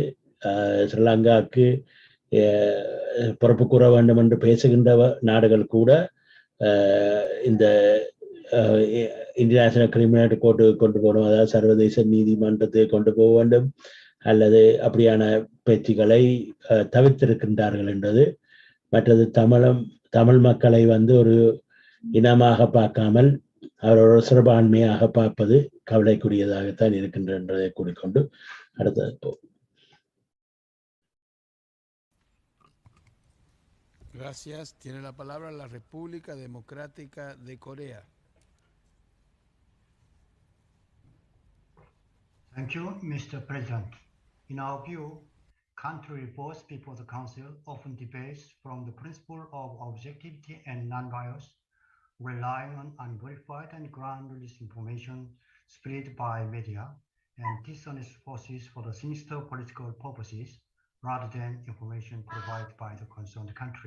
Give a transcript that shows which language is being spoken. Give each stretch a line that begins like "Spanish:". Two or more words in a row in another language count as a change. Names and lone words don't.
Tamil: ஸ்ரீலங்காவுக்கு பொறுப்பு கூற வேண்டும் என்று பேசுகின்ற நாடுகள் கூட இந்த இன்டர்நேஷனல் கிரிமினல் கோர்ட்டு கொண்டு போகணும், அதாவது சர்வதேச நீதிமன்றத்தை கொண்டு போக வேண்டும் அல்லது அப்படியான பேச்சுக்களை தவிர்த்திருக்கின்றார்கள் என்றது. மற்றது தமிழ் மக்களை ஒரு இனமாக பார்க்காமல் அவரோட சிறுபான்மையாக பார்ப்பது கவலைக்குரியதாகத்தான் இருக்கின்றது என்றதை கூறிக்கொண்டு அடுத்தது.
Spanish: Gracias. Tiene la palabra la República Democrática de Corea.
English: Thank you, Mr. President. In our view, country reports before the Council often debates from the principle of objectivity and non-bias, relying on unverified and groundless information spread by media and dishonest forces for the sinister political purposes rather than information provided by the concerned country.